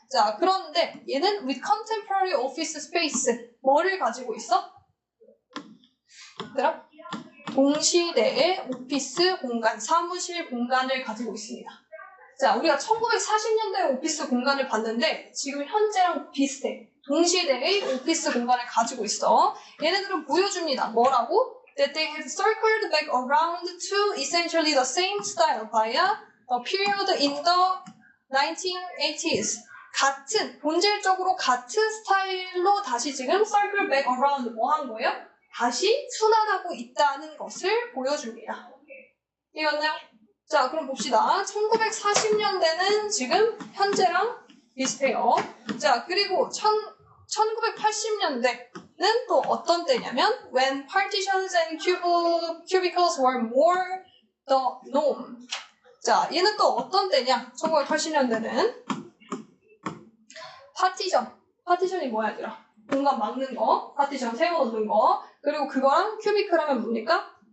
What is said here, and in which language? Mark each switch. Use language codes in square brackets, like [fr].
[ko] 자 그런데 얘는 [en] with contemporary office space [ko] 뭐를 가지고 있어? 얘들아? 동시대의 오피스 공간, 사무실 공간을 가지고 있습니다. 자 우리가 1940년대 오피스 공간을 봤는데 지금 현재랑 비슷해. 동시대의 오피스 공간을 가지고 있어. 얘네들은 보여줍니다. 뭐라고? [en] That they have circled back around to essentially the same style by a period in the 1980s. [ko] 본질적으로 같은 스타일로 다시 지금 [en] circle back around [ko] 뭐 한 거예요? 다시 순환하고 있다는 것을 보여줍니다. 이겼나요? 자, 그럼 봅시다. 1940년대는 지금 현재랑 비슷해요. [en] 자, [ko] 그리고 1980년대는 또 어떤 때냐면 [en] when partitions and cubicles were more the norm. [ko] 자, 얘는 또 어떤 때냐? 1980년대는 파티션이 뭐야 얘들아? 공간 막는 거, 파티션 세워놓는 거. 그리고 그거랑 큐비클 하면 뭡니까?